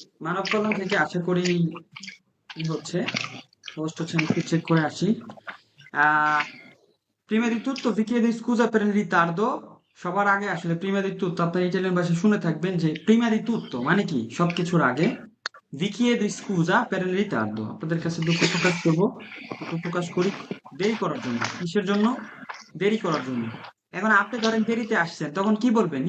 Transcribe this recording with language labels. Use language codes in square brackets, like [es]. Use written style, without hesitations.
[bn] মানব কল্যাণ থেকে আশা করি কি হচ্ছে, হোস্ট হচ্ছে, আমি একটু চেক করে আসি। [it] আহ prima di tutto vi chiedo scusa per il ritardo। [bn] সবার আগে আসলে [it] prima di tutto [bn] আপনার ইটালিয়ান ভাষায় শুনে থাকবেন যে prima di tutto মানে কি সবকিছুর আগে। [it] vi chiedo scusa per il ritardo, [bn] আপনাদের কাছে দুঃখ প্রকাশ করব, দুঃখ প্রকাশ করি দেরি করার জন্য। কিসের জন্য? দেরি করার জন্য। এখন আপনি ধরেন দেরিতে আসছেন, তখন কি বলবেন?